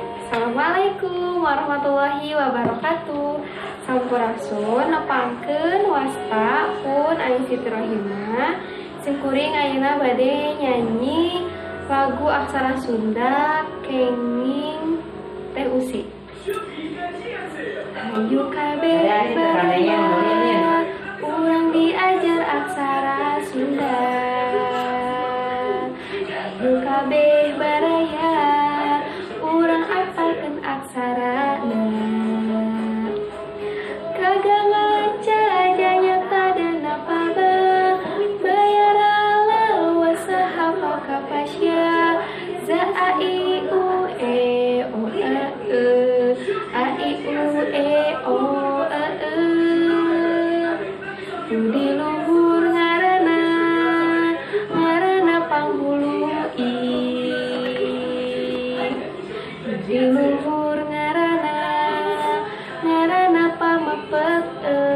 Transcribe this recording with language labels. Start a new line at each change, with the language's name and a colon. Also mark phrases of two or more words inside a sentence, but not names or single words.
Arabic: السلام عليكم ورحمة الله وبركاته.
Sundanese: Sampurasun nepangkeun wasta pun Aing Siti Rohimah sekuring ayeuna bade nyanyi lagu aksara Sunda kenging Teh Usi. Hayu kabeh baraya urang diajar aksara Sunda. Hayu kabeh baraya urang apalkeun aksarana. Kagamaca janyata dana paba bayarala wasaha pakapasya za a i u e o a e a i u e o a e. Di luhur ngaranna panghulu i. Di luhur ngaranna pamepet e.